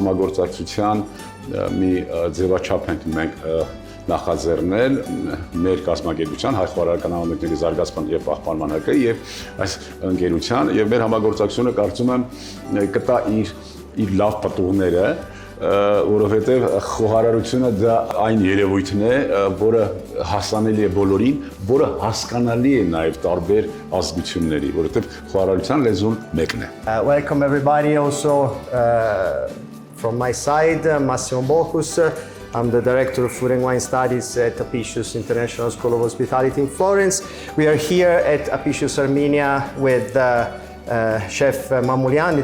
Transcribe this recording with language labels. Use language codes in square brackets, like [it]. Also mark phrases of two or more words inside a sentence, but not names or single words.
[hy] համագործակցության մի ձևաչափ ենք մենք նախաձեռնել մեր կազմակերպության հայ խոհարարական համայնքների զարգացման եւ պահպանման ՀԿ եւ այս ընկերության եւ մեր համագործակցությունը կարծում եմ կտա իր լավ պատուղները, որովհետեւ խոհարարությունը դա այն երևույթն է, որը հասանելի է բոլորին, որը հասկանալի է նաեւ տարբեր ազգությունների, որովհետեւ խոհարարության լեզուն մեկն է. [en] Welcome everybody also from my side, Massimo Bocus. I'm the Director of Food and Wine Studies at Apicius International School of Hospitality in Florence. We are here at Apicius Armenia with Chef Mamulyan.